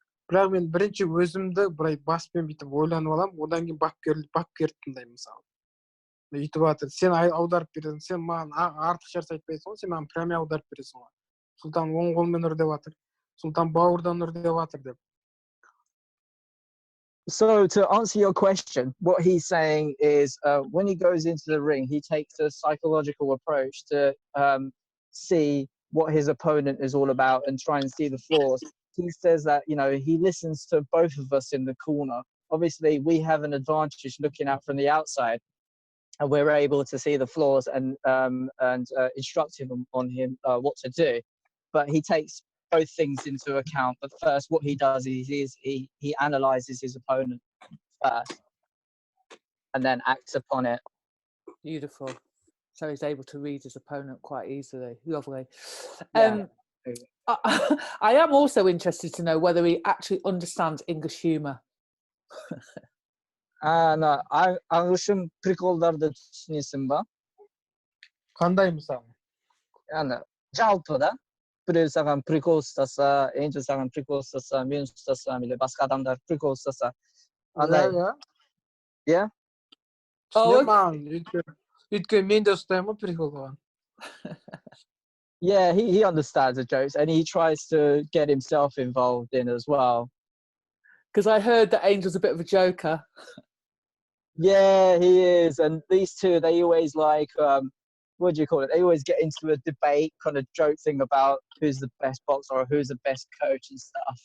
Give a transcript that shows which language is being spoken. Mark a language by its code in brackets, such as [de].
[kk] Бірақ мен бірінші өзімді бірай баспен бүйтіп ойланып аламын, одан кейін бапкерді тыңдаймын мысалы. Үйтіп атыр, сен аударып бересің, сен маған артық нәрсе айтпайсың ғой, сен маған прямо аударып бересің ғой. Сұлтан оң қолмен ұр деп атыр, Sultan бауырдан ұр деп атыр деп. [en] So to answer your question, what he's saying is when he goes into the ring, he takes a psychological approach to see what his opponent is all about and try and see the flaws. He says that, you know, he listens to both of us in the corner. Obviously, we have an advantage looking out from the outside, and we're able to see the flaws and instruct him on what to do. But he takes both things into account. But first, what he does is he analyzes his opponent first, and then acts upon it. Beautiful. So he's able to read his opponent quite easily. Lovely. Yeah. I am also interested to know whether he actually understands English humour. [kk] No, ағылшын приколдарды түсінесің ба? Қандай мысалы? Яғни жалпы да, біреу саған прикол ұстаса, Angel саған прикол ұстаса, мен ұстасам, или басқа адамдар прикол ұстаса. Иә? Түсінем маған, өйткені мен де ұстаймын ғой приколға. [en] Yeah, he understands the jokes and he tries to get himself involved in as well. Because I heard that Angel's a bit of a joker. Yeah, he is. And these two, they always like, what do you call it? They always get into a debate, kind of joke thing about who's the best boxer or who's the best coach and stuff.